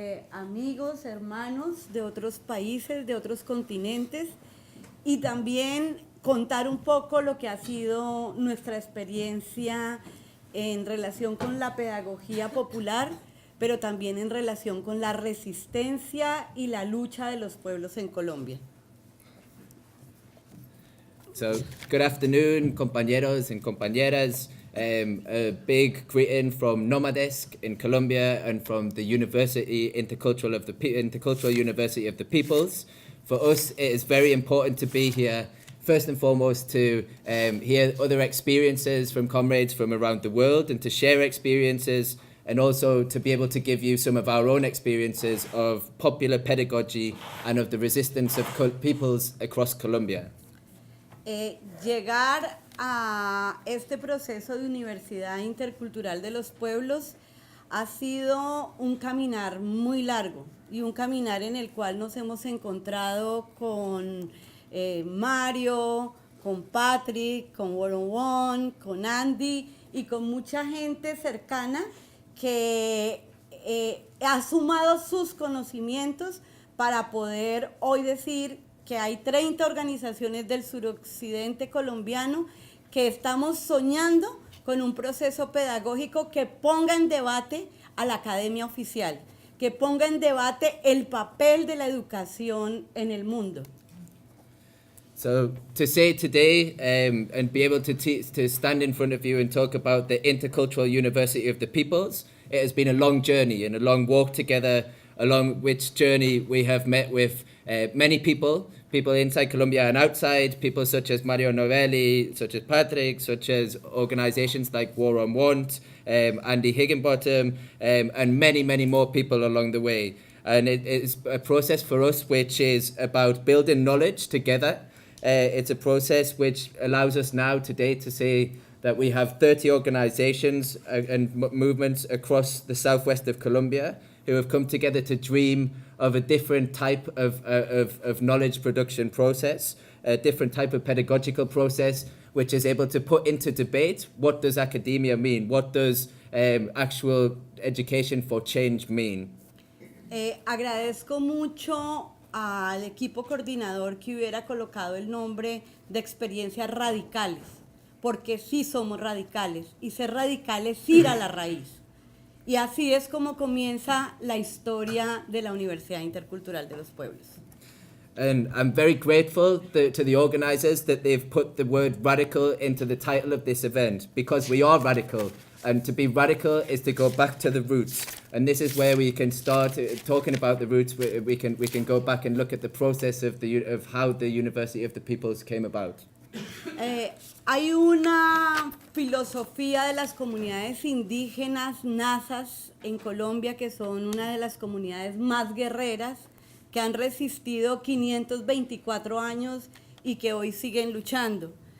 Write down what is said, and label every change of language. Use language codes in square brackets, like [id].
[es] amigos, hermanos de otros países, de otros continentes, y también contar un poco lo que ha sido nuestra experiencia en relación con la pedagogía popular, pero también en relación con la resistencia y la lucha de los pueblos en Colombia. [en] So, good afternoon, [es] compañeros [en] and [es] compañeras. [en] A big greeting from Nomadesc in Colombia and from the Intercultural University of the Peoples. For us, it is very important to be here, first and foremost, to hear other experiences from comrades from around the world and to share experiences, and also to be able to give you some of our own experiences of popular pedagogy and of the resistance of peoples across Colombia. [es] Llegar a este proceso de Universidad Intercultural de los Pueblos ha sido un caminar muy largo y un caminar en el cual nos hemos encontrado con Mario, con Patrick, con Warren, con Andy y con mucha gente cercana que ha sumado sus conocimientos para poder hoy decir que hay 30 organizaciones del suroccidente colombiano que estamos soñando con un proceso pedagógico que ponga en debate a la academia oficial, que ponga en debate el papel de la educación en el mundo. [en] So to say today and be able to stand in front of you and talk about the Intercultural University of the Peoples, it has been a long journey and a long walk together, along which journey we have met with many people inside Colombia and outside, people such as Mario Novelli, such as Patrick, such as organizations like War on Want, Andy Higginbottom, and many, many more people along the way. And it is a process for us which is about building knowledge together. It's a process which allows us now today to say that we have 30 organizations and movements across the southwest of Colombia who have come together to dream of a different type of knowledge production process, a different type of pedagogical process, which is able to put into debate what does academia mean, what does actual education for change mean. [es] Agradezco mucho al equipo coordinador que hubiera colocado el nombre de experiencias radicales, porque sí somos radicales, y ser radical es ir a la raíz. Y así es como comienza la historia de la Universidad Intercultural de los Pueblos. [en] And I'm very grateful to the organizers that they've put the word radical into the title of this event, because we are radical. And to be radical is to go back to the roots. And this is where we can start talking about the roots. We can go back and look at the process of how the University of the Peoples came about. [es] Hay una filosofía de las comunidades indígenas nazas en Colombia, que son una de las comunidades más guerreras, que han resistido 524 años y que hoy siguen luchando.